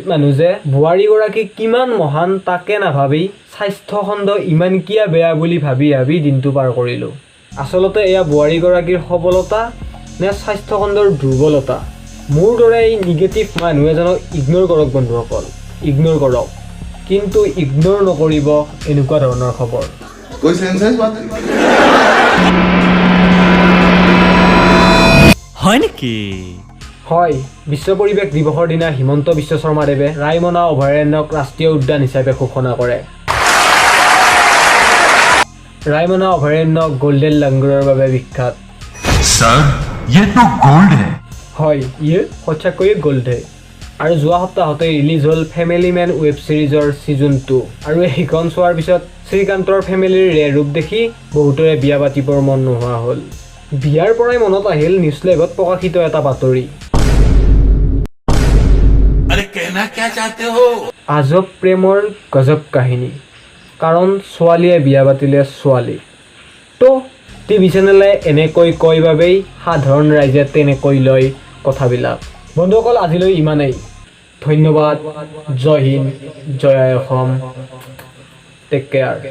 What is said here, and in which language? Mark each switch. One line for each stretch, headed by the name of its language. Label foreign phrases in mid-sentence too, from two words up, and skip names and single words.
Assamese: মানুহ যে বোৱাৰীগৰাকী কিমান মহান তাকে নাভাবি স্বাস্থ্যখণ্ড ইমান কিয় বেয়া বুলি ভাবি দিনটো পাৰ কৰিলোঁ আচলতে এয়া বোৱাৰীগৰাকীৰ সবলতা নে স্বাস্থ্যখণ্ডৰ দুৰ্বলতা মোৰ দৰে এই নিগেটিভ মানুহ এজনক ইগন'ৰ কৰক বন্ধুসকল ইগন'ৰ কৰক কিন্তু ইগন'ৰ নকৰিব এনেকুৱা ধৰণৰ খবৰ
Hindi: कोई सेंसेस बात
Assamese: হয় নেকি হয় বিশ্ব পৰিৱেশ দিৱসৰ দিনা হিমন্ত বিশ্ব শৰ্মাদেৱে ৰায়মনা অভয়াৰণ্যক ৰাষ্ট্ৰীয় উদ্যান হিচাপে ঘোষণা কৰে ৰায়মনা অভয়াৰণ্য গল্ডেন লাংগুৰৰ বাবে বিখ্যাত
Hindi: सर ये तो गोल्ड है
Assamese: হয় ইয়ে সঁচাকৈয়ে গল্ডে আৰু যোৱা সপ্তাহতে ৰিলিজ হ'ল ফেমিলি মেন
English: web series season
Assamese: 2 আৰু এইখন চোৱাৰ পিছত শ্ৰীকান্তৰ ফেমিলিৰ ৰেৰ ৰূপ দেখি বহুতৰে বিয়া পাতিবৰ মন নোহোৱা হ'ল বিয়াৰ পৰাই মনত আহিল নিউজ লাইভত প্ৰকাশিত এটা বাতৰি
Hindi: अरे कहना क्या चाहते हो
Assamese: আজব প্ৰেমৰ গজব কাহিনী কাৰণ ছোৱালীয়ে বিয়া পাতিলে ছোৱালী তো টিভি চেনেলে এনেকৈ কয় বাবেই সাধাৰণ ৰাইজে তেনেকৈ লয় কথাবিলাক বন্ধুসকল আজিলৈ ইমানেই ধন্যবাদ জয় হিন্দ জয় আই অসম
English: take care